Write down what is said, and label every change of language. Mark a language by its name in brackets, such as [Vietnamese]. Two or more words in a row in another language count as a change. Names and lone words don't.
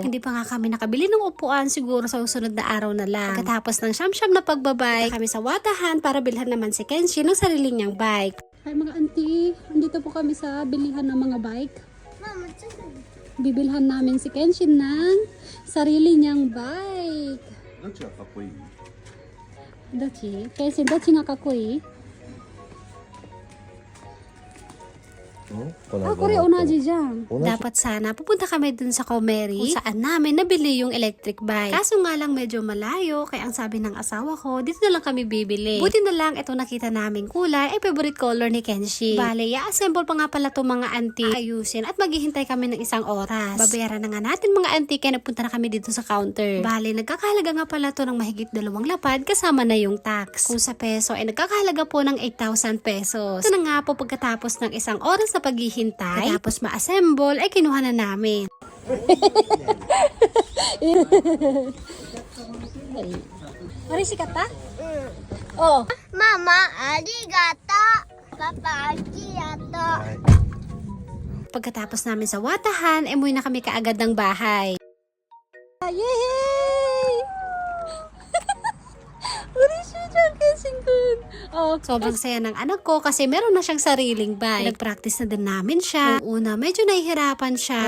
[Filipino] Hindi pa nga kami nakabili ng upuan, siguro sa susunod na araw na lang. Pagkatapos ng siyam-siyam na pagbabike, kami sa Watahan para bilhan naman si Kenshin ng sarili niyang bike. Hi mga auntie, andito po kami sa bilihan ng mga bike. Bibilhan namin si Kenshin ng sarili niyang bike. [Japanese] どっちがかっこいい？どっち？ケンシンどっちがかっこいい？これ同じじゃん。 [Filipino] Dapat sana pupunta kami dun sa Comeri kung saan namin nabili yung electric bike. Kaso nga lang medyo malayo, kaya ang sabi ng asawa ko, dito na lang kami bibili. Buti na lang ito nakita namin kulay ay [English] favorite color [Filipino] ni Kenshi. Bale, i-assemble pa nga pala itong mga auntie, ayusin at maghihintay kami ng isang oras. Babayaran na nga natin mga auntie kaya nagpunta na kami dito sa counter. Bale, nagkakahalaga nga pala to ng mahigit 2 lapad kasama na yung tax. Kung sa peso ay nagkakahalaga po ng 8,000 pesos. Ito na nga po pagkatapos ng isang oras na paghihintay, tapos ma-assemble, ay kinuha na namin. Arishikata? Oh. Mama, arigato. Papa, arigato. Pagkatapos namin sa Watahan, umuwi na kami kaagad ng bahay. Yay! Oh, sobrang saya ng anak ko kasi meron na siyang sariling bike. Nag-practice na din namin siya. Noong una, medyo nahihirapan siya.